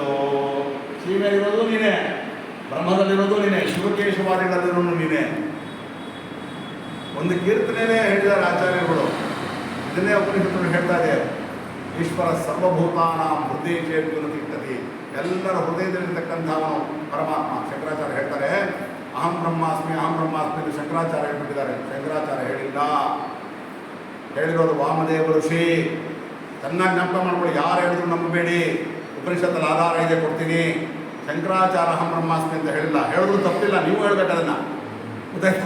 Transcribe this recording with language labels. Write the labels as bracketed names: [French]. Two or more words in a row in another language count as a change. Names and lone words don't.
[Kannada] ಶಿವನಿರೋದು ನೀನೇ, ಬ್ರಹ್ಮದಲ್ಲಿರೋದು ನೀನೇ, ಶಿವಕೇಶವಾದಿಗಳಲ್ಲಿರೋನು ನೀನೇ. ಒಂದು ಕೀರ್ತನೆಯೇ ಹೇಳಿದ್ದಾರೆ ಆಚಾರ್ಯರುಗಳು. ಇದನ್ನೇ ಉಪನಿಷತ್ತುಗಳು ಹೇಳ್ತಾ ಇದೆ, [Sanskrit] ಈಶ್ವರ ಸರ್ವಭೂತಾನ ಹೃದಯ ಚೇತನತಿರ್ತತಿ. [Kannada] ಎಲ್ಲರ ಹೃದಯದಲ್ಲಿರ್ತಕ್ಕಂಥವನು ಪರಮಾತ್ಮ. ಶಂಕರಾಚಾರ್ಯ ಹೇಳ್ತಾರೆ, [Sanskrit] ಅಹಂ ಬ್ರಹ್ಮಾಸ್ಮಿ ಅಹಂ ಬ್ರಹ್ಮಾಸ್ಮಿ [Kannada] ಎಂದು ಶಂಕರಾಚಾರ್ಯ ಹೇಳ್ಬಿಟ್ಟಿದ್ದಾರೆ. ಶಂಕರಾಚಾರ್ಯ ಹೇಳಿಲ್ಲ, ಹೇಳಿರೋದು ವಾಮದೇವ ಋಷಿ. ಚೆನ್ನಾಗಿ ಜ್ಞಾಪಕ ಮಾಡ್ಕೊಳ್ಳಿ, ಯಾರು ಹೇಳಿದ್ರು ನಂಬಬೇಡಿ. ಉಪನಿಷತ್ತಲ್ಲಿ ಆಧಾರ ಇದೆ, ಕೊಡ್ತೀನಿ. ಶಂಕರಾಚಾರ್ಯ [Sanskrit] ಅಹಂ ಬ್ರಹ್ಮಾಸ್ಮಿ [Kannada] ಅಂತ ಹೇಳಿಲ್ಲ, ಹೇಳಿದ್ರು ತಪ್ಪಿಲ್ಲ, ನೀವು ಹೇಳ್ಬೇಕು ಅದನ್ನು, ಗೊತ್ತಾಯ್ತಾ?